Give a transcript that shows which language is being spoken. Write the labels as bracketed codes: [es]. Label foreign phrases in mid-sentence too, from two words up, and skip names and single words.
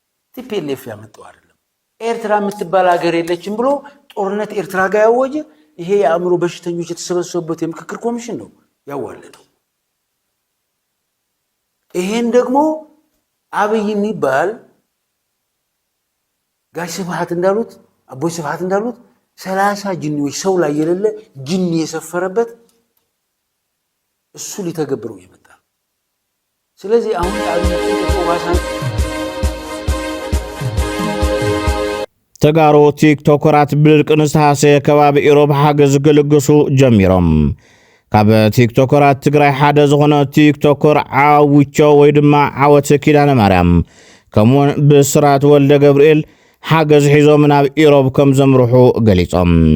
[am] ቲፒኤልኤፍ ያመጣው አይደለም። ኤርትራ የምትባል ሀገር የለችም ብሎ ጦርነት ኤርትራ ጋር ያወጀ ይሄ የአእምሮ በሽተኞች የተሰበሰቡበት የምክክር ኮሚሽን ነው ያዋለደው። ይሄን ደግሞ አብይ የሚባል ጋሽ ስብሐት እንዳሉት አቦይ ስብሐት እንዳሉት 30 ጅኒዎች ሰው ላይ የሌለ ጅኒ የሰፈረበት እሱ ሊተገብረው ይመጣ። ስለዚህ አሁን አብይ [ti] ተጋሩ ቲክቶከራት ብልቅንስ ሃሰ ከባቢ ኢሮብ ሓገዝ ግልግሱ ጀሚሮም ካብ ቲክቶከራት ትግራይ ሓደ ዝኾነ ቲክቶከር ዓውቾ ወይ ድማ ዓወት ኪዳነ ማርያም ከምኡውን ብስራት ወልደ ገብርኤል ሓገዝ ሒዞም ናብ ኢሮብ ከም ዘምርሑ ገሊፆም